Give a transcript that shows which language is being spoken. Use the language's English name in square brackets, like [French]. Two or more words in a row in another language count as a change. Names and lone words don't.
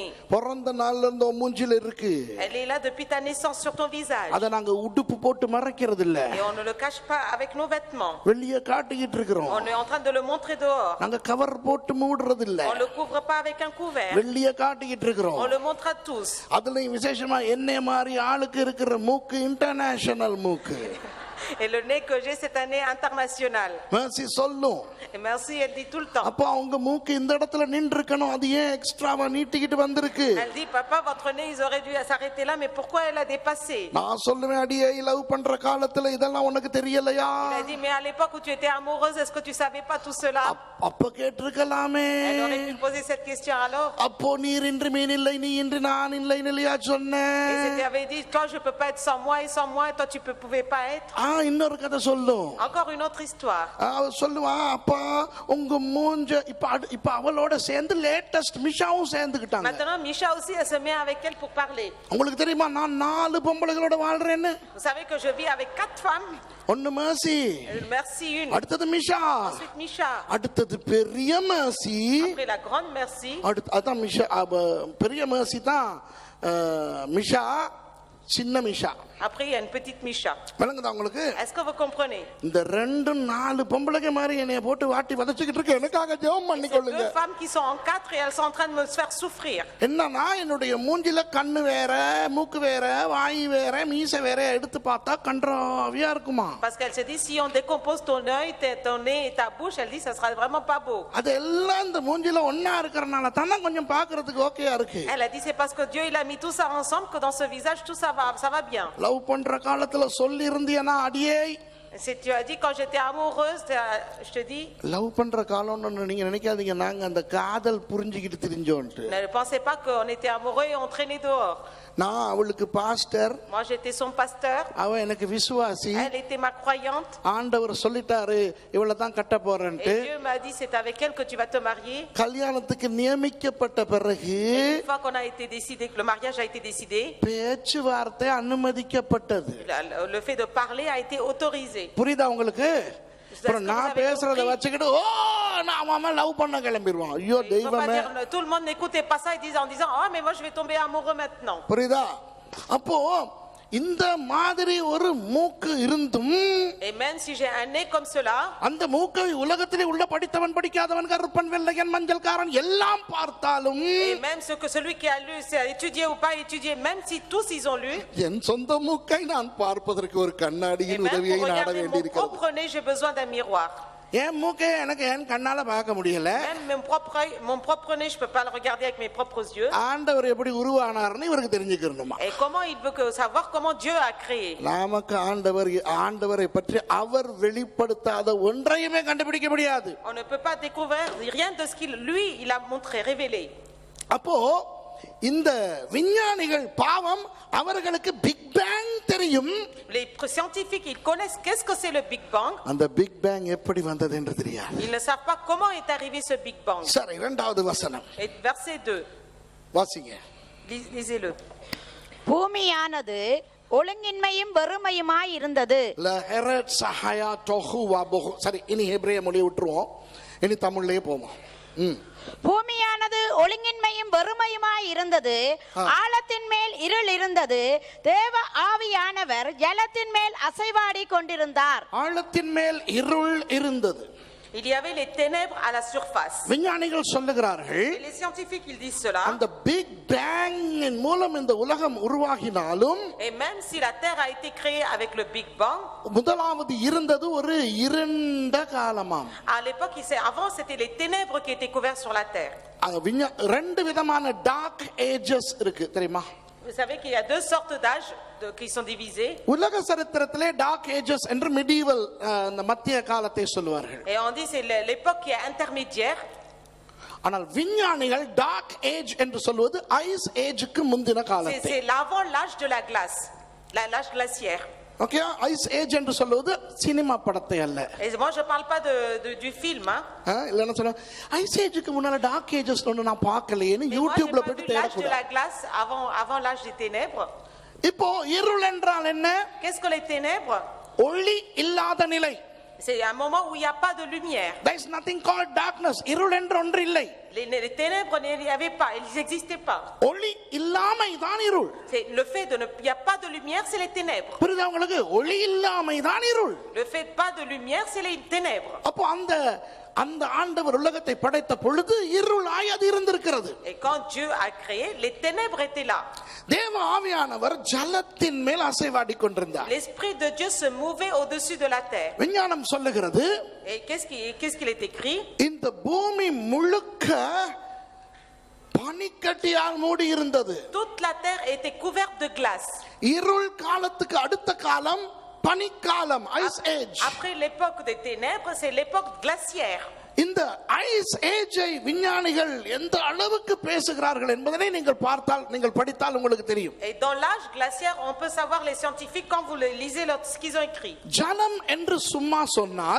[Tamil] பிறந்த நாள்ல இருந்து உன் மூஞ்சில இருக்கு. [French] elle est là depuis ta naissance sur ton visage. [Tamil] அத நாங்க உடுப்பு போட்டு மறைக்கிறது இல்ல. [French] Et on ne le cache pas avec nos vêtements. [Tamil] வெளிய காட்டிக்கிட்டு இருக்கிறோம். [French] On est en train de le montrer dehors. [Tamil] நாங்க கவர் போட்டு மூடுறது இல்ல. [French] On ne le couvre pas avec un couvert. [Tamil] வெளிய காட்டிக்கிட்டு இருக்கிறோம். [French] On le montre à tous. [Tamil] அதுலயும் விசேஷமா என்னைய மாதிரி ஆளுக்கு இருக்கிற மூக்கு இன்டர்நேஷனல் மூக்கு. [French] Et le nez que j'ai, c'est un nez international. [Tamil] மேசி சொல்லும். [French] Et merci, elle dit tout le temps. [Tamil] அப்ப அவங்க மூக்கு இந்த இடத்துல நின்று இருக்கணும், அது ஏன் எக்ஸ்ட்ராவா நீட்டிக்கிட்டு வந்திருக்கு? [French] Elle dit, papa, votre nez, ils auraient dû s'arrêter là, mais pourquoi elle a dépassé? [Tamil] நான் சொல்லுவேன், அடியே லவ் பண்ற காலத்துல இதெல்லாம் உனக்கு தெரியலையா? [French] Il a dit, mais à l'époque où tu étais amoureuse, est-ce que tu savais pas tout cela? [Tamil] அப்ப கேட்டிருக்கலாமே. [French] Elle aurait pu poser cette question alors. [Tamil] அப்போ நீர் இன்று மீன் இல்லை, நீ இன்று நான் இல்லை இல்லையா [French] Et [Tamil] சொன்னேன். [French] c'était avait dit, toi je peux pas être sans moi et sans moi, toi tu pouvais pas être. [Tamil] இன்னொரு கதை சொல்லும். [French] Encore une autre histoire. [Tamil] சொல்லுவா, அப்பா உங்க மூஞ்ச இப்ப அவளோட சேர்ந்து லேட்டஸ்ட் மிஷாவும் சேர்ந்துக்கிட்டாங்க. [French] Maintenant, Misha aussi, elle se met avec elle pour parler. [Tamil] உங்களுக்கு தெரியுமா நான் 4 பொம்பளைகளோட வாழ்றேன்னு? [French] Vous savez que je vis avec 4 femmes. [Tamil] ஒன்னு மேசி, [French] Merci une. [Tamil] அடுத்தது மிஷா, [French] Ensuite Misha. [Tamil] அடுத்தது பெரிய மேசி, [French] Après la grande merci. [Tamil] அதான் மிஷா. பெரிய மேசி தான் மிஷா, சின்ன மிஷா. [French] Après, il y a une petite Micha. [Tamil] விளங்குதா உங்களுக்கு? [French] Est-ce que vous comprenez? [Tamil] இந்த 2-4 பொம்பளைங்க மாதிரி என்னைய போட்டு வாட்டி வதச்சிக்கிட்டு இருக்கு. எனக்காக ஜெபம் [French] Ces [Tamil] பண்ணிக்கொள்ளுங்க. [French] 2 femmes qui sont en 4 et elles sont en train de me faire souffrir. [Tamil] என்னன்னா என்னுடைய மூஞ்சில கண்ணு வேற, மூக்கு வேற, வாய் வேற, மீசை வேற எடுத்து பார்த்தா கன்றாவியா இருக்குமா? [French] Parce qu'elle se dit, si on décompose ton œil, ton nez et ta bouche, elle dit, ça sera vraiment pas beau. [Tamil] அதெல்லாம் இந்த மூஞ்சில ஒண்ணா இருக்கறனால தான கொஞ்சம் பார்க்கிறதுக்கு ஓகேயா இருக்கு. [French] Elle a dit, c'est parce que Dieu il a mis tout ça ensemble que dans ce visage tout ça va bien. [Tamil] லவ் பண்ற காலத்துல சொல்லி இருந்தியனா அடியே. [French] Tu as dit quand j'étais amoureuse, je te dis. [Tamil] லவ் பண்ற காலம்னு நீங்க நினைக்காதீங்க நாங்க அந்த காதல் புரிஞ்சிக்கிட்டு திரிஞ்சோம்ட்டு. [French] Ne pensez pas qu'on était amoureux et on traînait dehors. [Tamil] நான் அவளுக்கு பாஸ்டர். [French] Moi j'étais son pasteur. [Tamil] அவ எனக்கு விசுவாசி. [French] Elle était ma croyante. [Tamil] ஆண்டவர் சொல்லிட்டாரு இவளை தான் கட்ட போறேன்ட்டு. [French] Et Dieu m'a dit c'est avec elle que tu vas te marier. [Tamil] கல்யாணத்துக்கு நியமிக்கப்பட்ட பிறகு [French] Une fois qu'on a été décidé que le mariage a été décidé, [Tamil] பேச்சுவார்த்தை அனுமதிக்கப்பட்டது. [French] le fait de parler a été autorisé. [Tamil] புரியுதா உங்களுக்கு? அப்புறம் நான் பேசுறத வச்சுக்கிட்டு ஓ நான் மாமா லவ் பண்ண கிளம்பிடுவான். ஐயோ தெய்வமே. [French] Tout le monde n'écoutait pas ça en disant ah mais moi je vais tomber amoureux maintenant. [Tamil] புரியுதா? அப்போ இந்த மாதிரி ஒரு மூக்கு இருந்தும் [French] Et même si j'ai un nez comme cela, [Tamil] அந்த மூக்கை உலகத்திலே உள்ள படித்தவன் படிக்காதவன் கருப்பன் வெள்ளையன் மஞ்சள்காரன் எல்லாம் பார்த்தாலும் [French] et même celui qui a lu, c'est étudié ou pas étudié, même si tous ils ont lu, [Tamil] என் சொந்த மூக்கை நான் பார்ப்பதற்கு ஒரு [French] et [Tamil] கண்ணாடியின் [French] même [Tamil] உதவியை [French] pour [Tamil] நாட [French] regarder mon [Tamil] வேண்டியிருக்கிறது. [French] propre nez, j'ai besoin d'un miroir. [Tamil] என் மூக்கை எனக்கு என் கண்ணால பார்க்க முடியல. [French] Même mon propre nez, je peux pas le regarder avec mes propres yeux. [Tamil] ஆண்டவர் எப்படி உருவானார்னு இவருக்கு தெரிஞ்சுக்கணுமா? [French] Et comment il veut savoir comment Dieu a créé? [Tamil] நமக்கு ஆண்டவரை பற்றி அவர் வெளிப்படுத்தாத ஒன்றையுமே கண்டுபிடிக்க முடியாது. [French] On ne peut pas découvrir rien de ce qu'il lui il a montré, révélé. [Tamil] அப்போ இந்த விஞ்ஞானிகள் பாவம் அவர்களுக்கு [English] Big Bang [Tamil] தெரியும். [French] Les scientifiques ils connaissent qu'est-ce que c'est le Big Bang. [Tamil] அந்த [English] Big Bang [Tamil] எப்படி வந்தது என்று தெரியாது. [French] Ils ne savent pas comment est arrivé ce Big Bang. [Tamil] சரி இரண்டாவது வசனம். [French] Et verset 2. [Tamil] வாசிங்க. [French] Lisez-le. [Tamil] பூமியானது ஒழுங்கின்மையும் வெறுமையுமாய் இருந்தது. [Hebrew] והארץ היתה תהו ובהו. [Tamil] சரி இனி ஹெப்ரேய மொழியை விட்டுருவோம். இனி தமிழ்லயே போவோம். பூமியானது ஒழுங்கின்மையும் வெறுமையுமாய் இருந்தது. ஆழத்தின் மேல் இருள் இருந்தது. தேவ ஆவியானவர் ஜலத்தின் மேல் அசைவாடி கொண்டிருந்தார். ஆழத்தின் மேல் இருள் இருந்தது. [French] Il y avait les ténèbres à la surface. [Tamil] விஞ்ஞானிகள் சொல்லுகிறார்கள் [French] Et les scientifiques ils disent cela. [Tamil] அந்த [English] Big Bang [Tamil] மூலம் இந்த உலகம் உருவாகினாலும் [French] Et même si la terre a été créée avec le Big Bang, [Tamil] முதலாவது இருந்தது ஒரு இருண்ட காலமாம். [French] à l'époque avant c'était les ténèbres qui étaient couvertes sur la terre. [Tamil] ரெண்டு விதமான [English] dark ages [Tamil] இருக்கு தெரியுமா? [French] Vous savez qu'il y a 2 sortes d'âges qui sont divisés. [Tamil] உலக சரித்திரத்திலே [English] dark ages [Tamil] என்று மிடிவல் மத்திய காலத்தை சொல்வார்கள். [French] Et on dit c'est l'époque qui est intermédiaire. [Tamil] ஆனால் விஞ்ஞானிகள் [English] dark age [Tamil] என்று சொல்வது [English] ice age [Tamil] முந்தின காலத்தை. [French] C'est l'avant l'âge de la glace, l'âge glaciaire. [English] okay ice age [Tamil] என்று சொல்வது சினிமா படத்தை அல்ல. [French] Et moi je parle pas du film hein. [Tamil] இல்லன்னா சொல்ல [English] ice age [Tamil] முன்னால [English] dark ages [Tamil] ஒன்னு நான் பார்க்கலையேன்னு யூடியூப்ல போய் தேட [French] l'âge de la glace avant l'âge des ténèbres. [Tamil] இப்போ இருள் என்றால் என்ன? [French] Qu'est-ce que les ténèbres? [Tamil] ஒளி இல்லாத நிலை. [French] C'est un moment où il n'y a pas de lumière. [English] There is nothing called darkness. [Tamil] இருள் என்று ஒன்று இல்லை. [French] Les ténèbres il n'y avait pas, ils n'existaient pas. [Tamil] ஒளி இல்லாமை தான் இருள். [French] C'est le fait il n'y a pas de lumière, c'est les ténèbres. [Tamil] புரியுதா உங்களுக்கு? ஒளி இல்லாமை தான் இருள். [French] Le fait pas de lumière, c'est les ténèbres. [Tamil] அப்போ அந்த ஆண்டவர் உலகத்தை படைத்த பொழுது இருளாய் அது இருந்திருக்கிறது. [French] Et quand Dieu a créé, les ténèbres étaient là. [Tamil] தேவ ஆவியானவர் ஜலத்தின் மேல் அசைவாடி கொண்டிருந்தார். [French] L'esprit de Dieu se mouvait au-dessus de la terre. [Tamil] விஞ்ஞானம் சொல்லுகிறது [French] Et qu'est-ce qu'il est écrit? [Tamil] இந்த பூமி முழுக்க பனிக்கட்டியால் மூடி இருந்தது. [French] Toute la terre était couverte de glace. [Tamil] இருள் காலத்துக்கு அடுத்த காலம் பனிக்காலம், [English] ice age. [French] Après l'époque des ténèbres, c'est l'époque glaciaire. [Tamil] இந்த [English] ice age [Tamil] விஞ்ஞானிகள் எந்த அளவுக்கு பேசுகிறார்கள் என்பதை நீங்கள் படித்தால் உங்களுக்கு தெரியும். [French] Et dans l'âge glaciaire, on peut savoir les scientifiques quand vous lisez ce qu'ils ont écrit. [Tamil] ஜலம் என்று சும்மா சொன்னால்